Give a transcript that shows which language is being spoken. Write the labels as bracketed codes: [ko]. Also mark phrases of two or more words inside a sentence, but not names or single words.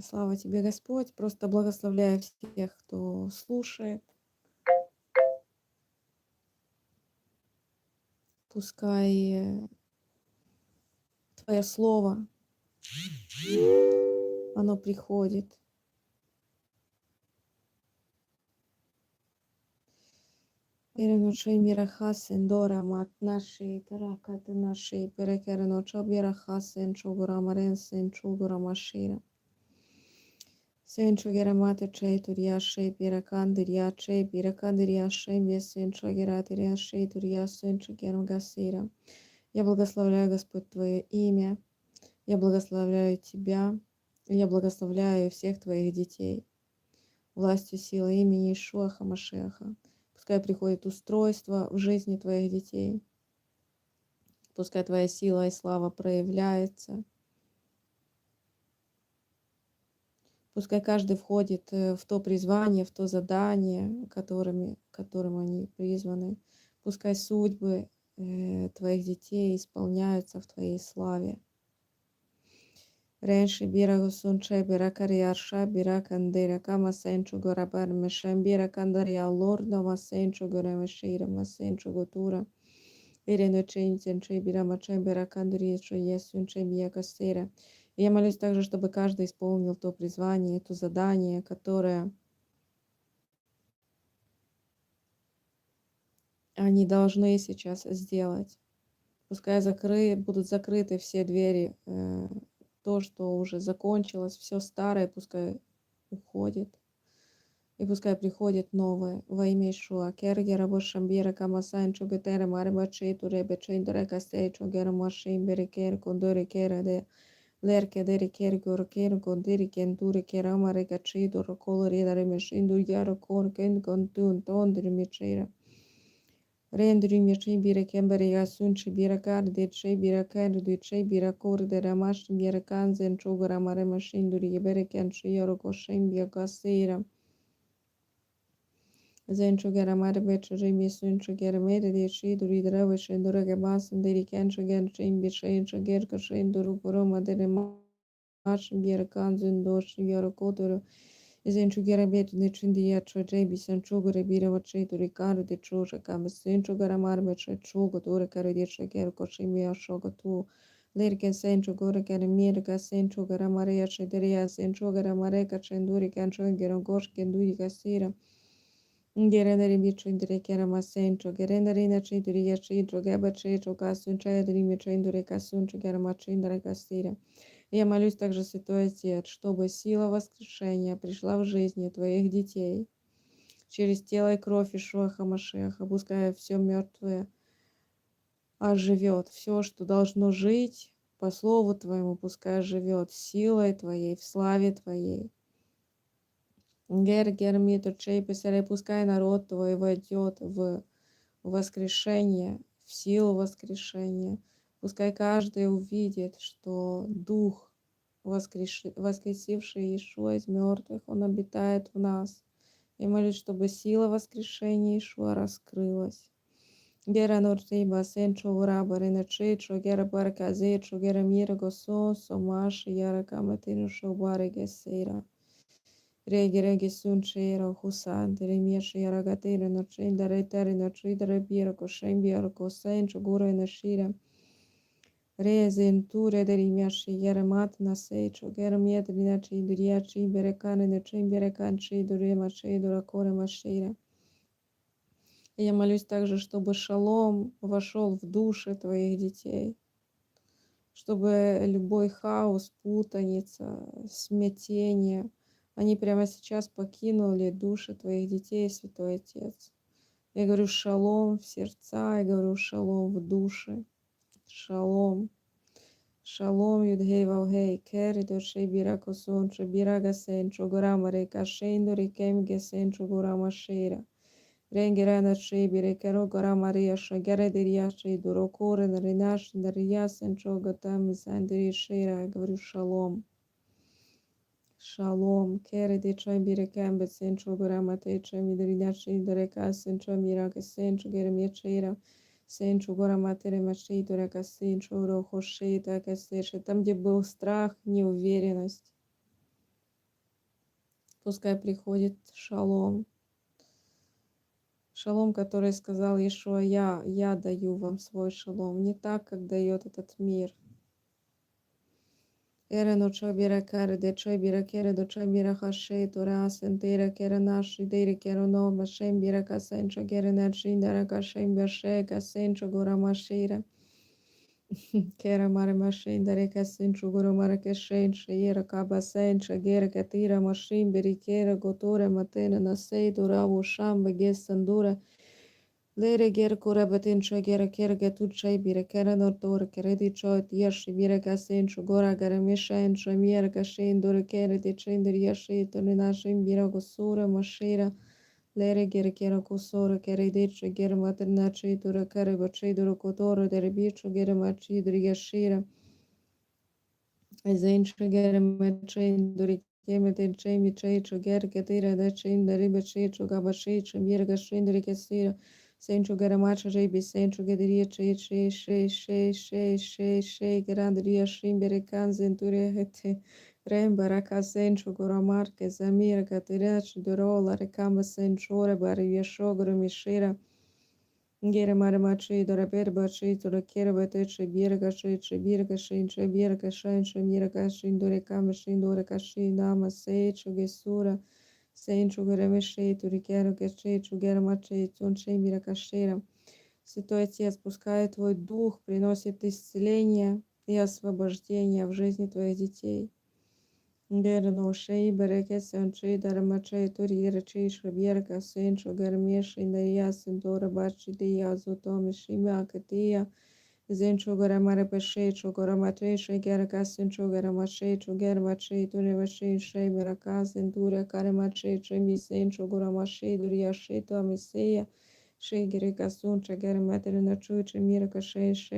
[ru] Слава тебе, Господь. Просто благословляю всех, кто слушает. Пускай Твое Слово, оно приходит. Переночей мирахасен дора мат наши каракаты наши перекерено чобирахасен чугура маренсен чугура машира. Сен чугерамате чей турьяшей пиракандырьяшей месен чугератырьяшей турьясен чугерам гасира. Я благословляю, Господь, Твое имя. Я благословляю Тебя. Я благословляю всех Твоих детей. Властью силы имени Ишуа Хамашеха. Пускай приходит устройство в жизни Твоих детей. Пускай Твоя сила и слава проявляется. Пускай каждый входит в то призвание, в то задание, которым они призваны. Пускай судьбы Твоих детей исполняются в Твоей славе. Ренши бира гусунче бира кариарша бира кандера кама сенчу горабар мешем бира кандария лорда масенчу горемешира масенчу гутура. Ирено ченченче бира мачем бира кандария что есунче бия кастера. Я молюсь также, чтобы каждый исполнил то призвание, то задание, которое они должны сейчас сделать. Пускай будут закрыты все двери, то, что уже закончилось, все старое, пускай уходит. И пускай приходит новое во имя Ишуа. Кергера бошамбира камасан чугетера марбачи туребе чиндре кастей чугера машин берекер кондори кера де лерке дери кергор кер кондiri кентури кера марека чидор колори даре мешин дуяро кор кен контун тондри мечера. Rendri mieci bire kembere yasunci birakar de chei birakar de chei birakor de ramash birakan zen chogara mare mashinduri yebere kan chiyoro koshem biakasera zen chogara mare beche jemi sun chogara mere de chei duri drave shendura gebas deri kan chogan chim bichei choger kashen duru koroma de ramash birakan zen dosh yoro kodoro Zen chugera bet ne chindia choje bisan chugore bira vache to ricaro de choja kam sen chugara marme chogo to recaro de choger koshimia shogo tu lerken sen chugore kan mirka sen chugara maria chederia sen chugara mareka chenduri kan chogera gosh kenduri kasira Gerendere bichindire kera masen chogerendere na chiduri ya chidro gaba checho kasun chayadri mi chindure kasun chugara machindra kasira Я молюсь также, Святой Отец, чтобы сила воскрешения пришла в жизни Твоих детей через тело и кровь Ишуа Хамашеха. Пускай все мертвое оживет, все, что должно жить по Слову Твоему, пускай живет силой Твоей, в славе Твоей. Гер чей писарей, пускай народ Твой войдет в воскрешение, в силу воскрешения. Пускай каждый увидит, что Дух, воскресивший Иешуа из мертвых, Он обитает в нас. Я молюсь, чтобы сила воскрешения Иешуа раскрылась. Гера нортиба сенчо ураба ренечечо гера барказечо гера мира госо сомаши яра каматину шобаре гесера. Реги сунчера хусан теремеши яра гатера ночинда ретери ночида ребира кошембия косенчо гура нешира. Rezenture derimyashi yaramat naseicho geramiet rinachi duriachi berekane nechim береканчи дуремаши дуракоре машира. Я молюсь также, чтобы шалом вошел в души Твоих детей, чтобы любой хаос, путаница, смятение, они прямо сейчас покинули души Твоих детей, Святой Отец. Я говорю шалом в сердца, я говорю шалом в души. Шалом. Шалом юдгей валгей, кери дошей бирако сончо, бирага сенчо, горама река шейндо рекем гесенчо горама шейра. Ренгерана шей бирекеро горама риаша, гере дирьяшей дурокоре наринаш, нария сенчо готам сандри шейра. Я говорю шалом. Shalom, kere de choi bire kambe sencho goramate choi midridashi dereka sencho miraka sencho geremecheira sencho горамате ремаши дорека sencho рохоши так сеше. Там, где был страх, неуверенность, пускай приходит шалом. Шалом, который сказал Иешуа, я даю вам свой шалом. Не так, как дает этот мир. Erano chabira care de chabira kere do chabira hashe tora sentera kere nashi dere kero no mashem bira kasencho kere nachi dara kashem bashe kasencho gora mashira kera mare mashin dare kasencho gora mare kashen shira kabasencho gere katira mashim biri kere gotore matena nasei dora vusham begesandura Lere ger kura batin cho gera kera gatut chai bire kera nortor kere di cho yashi bire kasen cho gora gara mishain cho miera kashin dore kere di chinder yashi toni nashin bira gosura mashira lere ger kera kusura kere di cho gera materna chi dore kere bachi dore kotoro dere bicho gera machi dore yashira Zain cho gera machi dore keme ten chai mi chai cho gera katira da chin dore bachi cho gabashi cho miera kashin dore kasira Sencho garamacha rebi sencho gederia che grandria shimbere canzenture hete rembaraka sencho goramar che zamir caterach dorola recamba senchore bari yeshogro mishira Gere mare machi dora berba chi dora kere bate che birga shin che birga shin che mirga shin dore kama shin dore kashi nama se che gesura Sencho Геремешей, Турикеру Герчейчу Гермачей, Цуншей Миракашера. Святой Отец, пускай Твой Дух приносит исцеление и освобождение в жизни Твоих детей. Герношей, Берекет, Сенчей, Дарамачей, Турирачей, Шабьерка, Сенчо, Гермешей, Дарья, Сендора, Бачи, Дия, Зутоми, Шимя, Катия, Зенчо, Гарамаре, Пешей, Чугараматей, Шегерка, Сенчо, Гарамашей, Чугермачей, Туревашей, Шей, Мирака, Сендура, Карамачей, Чеми, Сенчо, Гурамашей, Дурьяшей, Томисея, Шей, Герека, Сунча, Герматерина, Чуча, Мирка, Шей,